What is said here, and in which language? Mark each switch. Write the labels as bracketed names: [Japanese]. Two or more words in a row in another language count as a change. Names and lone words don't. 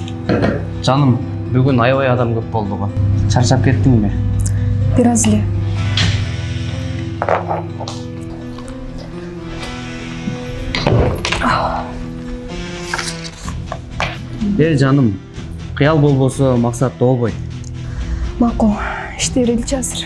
[Kazakh] Жаным, бүгін аябай адам көп болды ғой. Шаршап кеттің бе? [Kyrgyz] Biraz эле. Жаным, қиял болбосо мақсат болбойт. Макул, иштер элчи азыр.